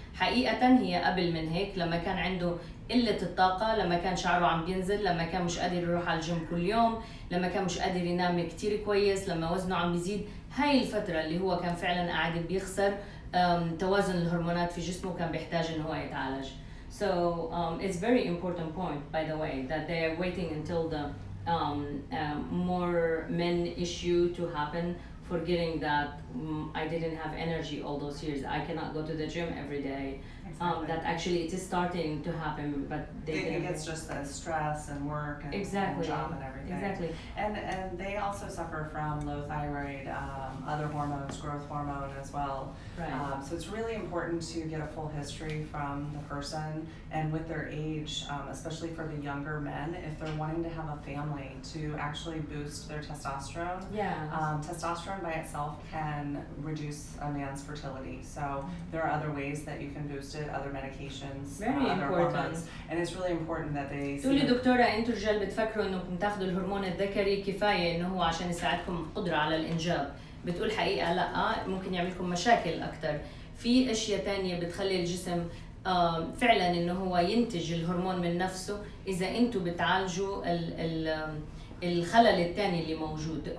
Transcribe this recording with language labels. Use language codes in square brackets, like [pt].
[ar] حقيقة هي قبل من هيك، لما كان عنده قلة الطاقة، لما كان شعره عم بينزل، لما كان مش قادر يروح على الجيم كل يوم، لما كان مش قادر ينام كتير كويس، لما وزنه عم بيزيد، هاي الفترة اللي هو كان فعلا قاعد بيخسر توازن الهرمونات في جسمه، كان بيحتاج إنه هو يتعالج. [en] So it's very important point, by the way, that they are waiting until the more men issue to happen, forgetting that I didn't have energy all those years. I cannot go to the gym every day. Exactly. That actually it is starting to happen, but they think it's just the stress and work and, exactly. and job and everything. Exactly. And they also suffer from low thyroid, other hormones, growth hormone as well. Right. So it's really important to get a full history from the person and with their age, especially for the younger men, if they're wanting to have a family, to actually boost their testosterone. Yeah. Testosterone by itself can reduce a man's fertility. So there are other ways that you can boost it, other medications, Very other important. hormones. And it's really important that they [ar] تقولي دكتورة انتوا الرجال بتفكروا انكم تاخذوا الهرمون الذكري كفاية انه هو عشان يساعدكم قدرة على الانجاب، بتقول حقيقة لا، ممكن يعملكم مشاكل اكثر. في اشياء تانية بتخلي الجسم فعلا انه هو ينتج الهرمون من نفسه اذا انتوا بتعالجوا الخلل الثاني اللي موجود.